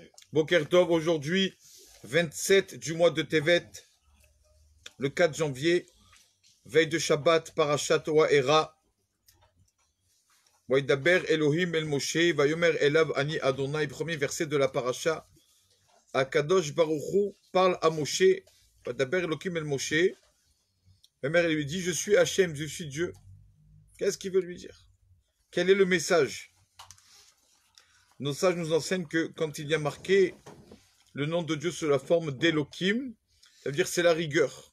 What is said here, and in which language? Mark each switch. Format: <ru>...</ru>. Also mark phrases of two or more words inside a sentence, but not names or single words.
<he>בוקר טוב,</he> <fr>aujourd'hui, 27 du mois de Tevet, le 4 janvier, veille de Shabbat, Parashat Wa'era.</fr> <he>וידבר אלהים אל משה ויאמר אליו אני ה,</he> <fr>premier verset de la Parasha.</fr> <he>הקדוש ברוכו</he> <fr>parle à Moshe,</fr> <he>וידבר אלהים אל משה.</he> <fr>Vayomer lui dit, je suis Hachem, je suis Dieu. Qu'est-ce qu'il veut lui dire? Quel est le message? Nos sages nous enseignent que quand il y a marqué le nom de Dieu sous la forme d'Elohim, ça veut dire c'est la rigueur.</fr>